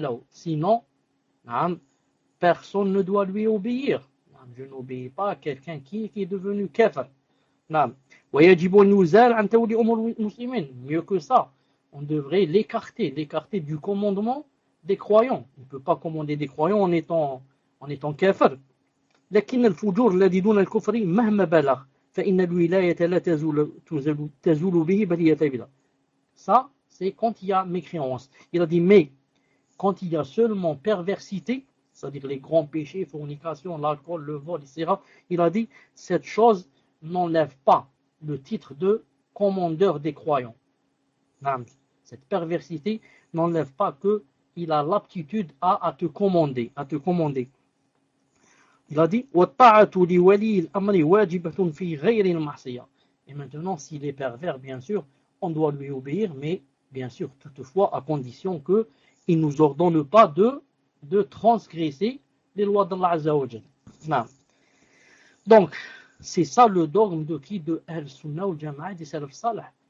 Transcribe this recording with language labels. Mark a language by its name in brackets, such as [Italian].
[French] Sinon, Naam, personne ne doit lui obéir. Je n'obéis pas à quelqu'un qui est devenu kafir. Naam. Mieux que ça, on devrait l'écarter du commandement des croyants. On ne peut pas commander des croyants en étant kafir. [Arabic] لكن الفجور الذي دون الكفر مهما بلغ فإن الولاية لا تزول به بل يتبدأ. [French] Ça, c'est quand il y a mécréance. Il a dit, mais quand il y a seulement perversité, c'est-à-dire les grands péchés, fornication, l'alcool, le vol, etc., il a dit, cette chose n'enlève pas le titre de commandeur des croyants. Non. Cette perversité n'enlève pas que il a l'aptitude à te commander. Il a dit, [Arabic] وَالطَّاعَةُ لِوَلِيِّ الْأَمْرِ وَاجِبَةٌ فِي غَيْرِ الْمَعْصِيَةِ. [French] Et maintenant, s'il est pervers, bien sûr, on doit lui obéir, mais bien sûr, toutefois, à condition qu'il ne nous ordonne pas de transgresser les lois d'Allah Azzawajal. Non. Donc, c'est ça le dogme de qui? De Al-Sunnah ou Jama'a des Salaf Salih.